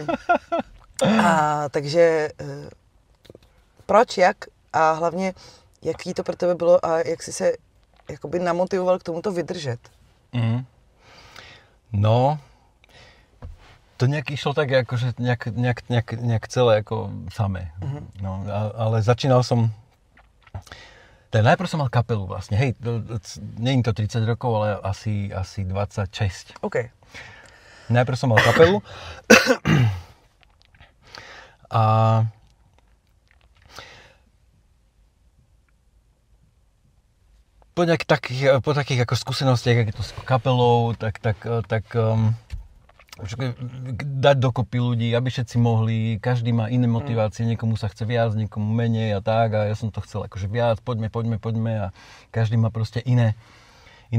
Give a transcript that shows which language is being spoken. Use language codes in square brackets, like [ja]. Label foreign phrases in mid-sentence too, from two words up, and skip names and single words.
[cs] A takže proč, jak a hlavně, jaký to pro tebe bylo a jak jsi se jakoby namotivoval k tomuto vydržet? No, to nějak išlo tak, jakože nějak celé jako samé. No, [sk] ale začínal som... Najprv som mal kapelu vlastne, hej, nie je to 30 rokov, ale asi 26. OK. Najprv som mal kapelu a po takých ako skúsenostiach, jak je to s kapelou, tak dať dokopy ľudí, aby všetci mohli, každý má iné motivácie, niekomu sa chce viac, niekomu menej a tak, a ja som to chcel akože viac, poďme a každý má proste iné priority.